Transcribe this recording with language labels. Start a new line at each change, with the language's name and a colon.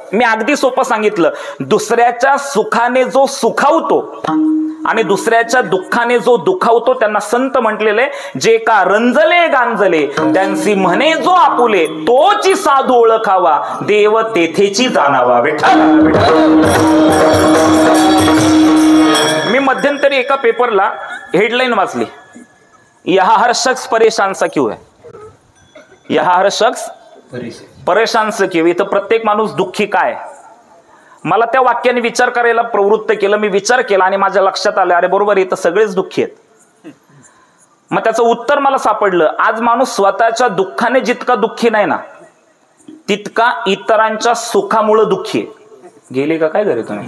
Marathi: मी अगदी सोपं सांगितलं. दुसऱ्याच्या सुखाने जो सुखावतो आणि दुसऱ्याच्या दुःखाने जो दुखावतो त्यांना संत म्हटलेले. जे का रंजले गांजले त्यांची म्हणे जो आपुले तोची साधू ओळखावा देव तेथेची जाणावा. मी मध्यंतरी एका पेपरला हेडलाईन वाचली.
Hindi: यहाँ हर शख्स परेशान सा क्यों है? यहाँ हर शख्स परेशान सा क्यों?
Marathi: इथं प्रत्येक माणूस दुःखी काय? मला त्या वाक्याने विचार करायला प्रवृत्त केलं. मी विचार केला आणि माझ्या लक्षात आलं, अरे बरोबर, इथं सगळेच दुःखी आहेत. मग त्याचं उत्तर मला सापडलं. आज माणूस स्वतःच्या दुःखाने जितका दुःखी नाही ना, तितका इतरांच्या सुखामुळे दुःखी आहे. गेले का काय घरी तुम्ही?